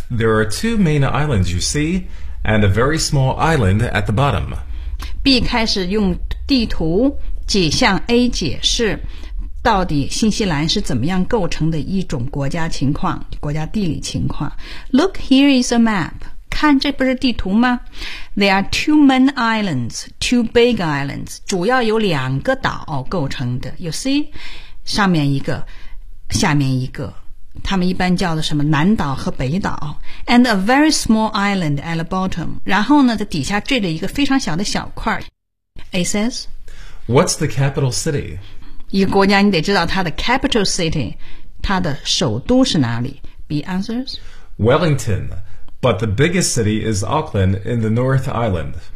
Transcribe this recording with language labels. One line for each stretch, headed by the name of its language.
English: There are two main islands you see, and a very small island at the bottom."
Chinese: B 开始用地图解向 A 解释。到底新西兰是怎么样构成的一种国家情况，国家地理情况。
English: Look, here is a map.
Chinese: 看，这不是地图吗？
English: There are two main islands, two big islands.
Chinese: 主要有两个岛构成的。
English: You see?
Chinese: 上面一个，下面一个。他们一般叫的什么南岛和北岛。
English: And a very small island at the bottom.
Chinese: 然后呢，在底下坠了一个非常小的小块。
English: A says, What's the capital city?
Chinese: 一个国家你得知道它的 capital city， 它的首都是哪里。
English: B answers Wellington， but the biggest city is Auckland in the North Island。